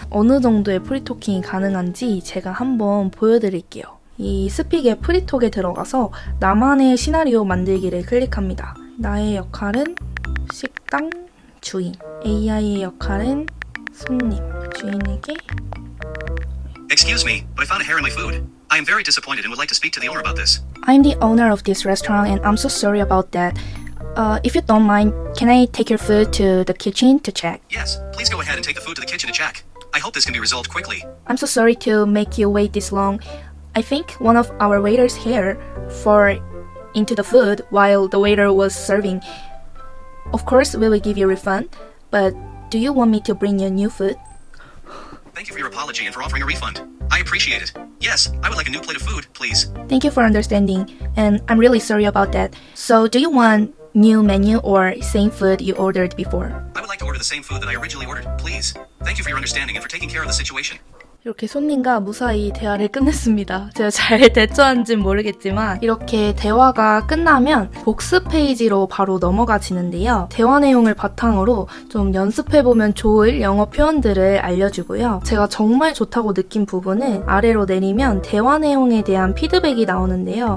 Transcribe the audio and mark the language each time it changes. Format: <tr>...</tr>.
<ko>어느 정도의 프리토킹이 가능한지 제가 한번 보여드릴게요. 이 스픽의 프리톡에 들어가서 나만의 시나리오 만들기를 클릭합니다. 나의 역할은 식당 주인, AI의 역할은 손님, 주인에게</ko> <en>Excuse me, but I found a hair in my food. I am very disappointed and would like to speak to the owner about this. I'm the owner of this restaurant and I'm so sorry about that. If you don't mind, can I take your food to the kitchen to check? Yes, please go ahead and take the food to the kitchen to check. I hope this can be resolved quickly. I'm so sorry to make you wait this long. I think one of our waiters here fell into the food while the waiter was serving. Of course, we will give you a refund, but do you want me to bring you new food? Thank you for your apology and for offering a refund. I appreciate it. Yes, I would like a new plate of food, please. Thank you for understanding, and I'm really sorry about that. So, do you want new menu or same food you ordered before? I would like to order the same food that I originally ordered, please. Thank you for your understanding and for taking care of the situation.</en> <ko>이렇게 손님과 무사히 대화를 끝냈습니다. 제가 잘 대처한지는 모르겠지만 이렇게 대화가 끝나면 복습 페이지로 바로 넘어가지는데요. 대화 내용을 바탕으로 좀 연습해보면 좋을 영어 표현들을 알려주고요. 제가 정말 좋다고 느낀 부분은 아래로 내리면 대화 내용에 대한 피드백이 나오는데요.</ko>